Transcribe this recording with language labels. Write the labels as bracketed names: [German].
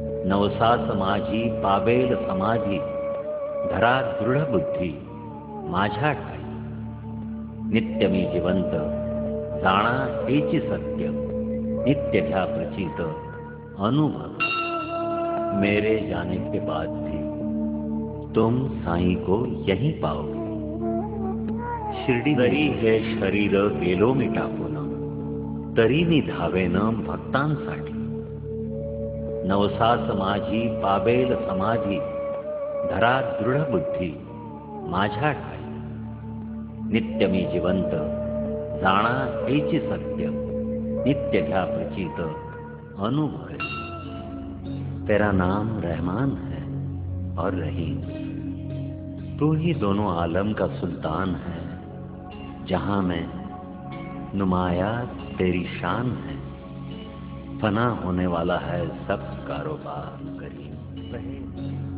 [Marathi] नवसास माझी पावेल समाधी, धरा दृढ बुद्धी माझ्या ठाई. नित्य मी जिवंत जाणा हेची सत्य, नित्य घ्या प्रचित अनुभव. [Hindi] मेरे जाने के बाद भी तुम साईं को यहीं पाओगे. [Marathi] शिर्डी जरी हे शरीर गेलो मी टाकून, तरी निधावेन भक्तांसाठी. नवसास माझी पावेल समाधी, धरा दृढ बुद्धी माझ्या ठाई. नित्य मी जिवंत जाणा हेची सत्य, नित्य घ्या प्रचित अनुभव. [Hindi] तेरा नाम रहमान है और रहीम. तू ही दोनों आलम का सुल्तान है. जहां मैं नुमाया तेरी शान है. फना होने वाला है सब कारोबार करीम.